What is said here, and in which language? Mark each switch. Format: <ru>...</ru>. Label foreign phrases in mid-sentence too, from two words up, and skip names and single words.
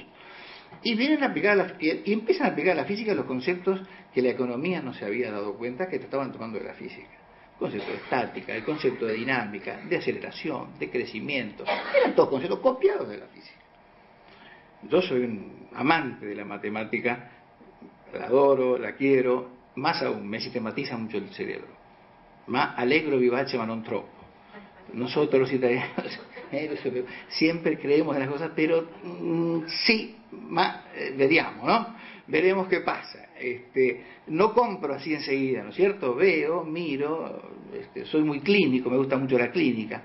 <es>Y vienen a aplicar y empiezan a aplicar a la física los conceptos que la economía no se había dado cuenta que estaban tomando de la física. El concepto de estática, el concepto de dinámica, de aceleración, de crecimiento, eran todos conceptos copiados de la física. Yo soy un amante de la matemática, la adoro, la quiero, más aún, me sistematiza mucho el cerebro.</es> <it>Ma allegro vivace ma non troppo.</it> <es>Nosotros los italianos siempre creemos en las cosas, pero sí, vediamo, ¿no? Veremos qué pasa. No compro así enseguida, ¿no es cierto? Veo, miro, soy muy clínico, me gusta mucho la clínica.</es>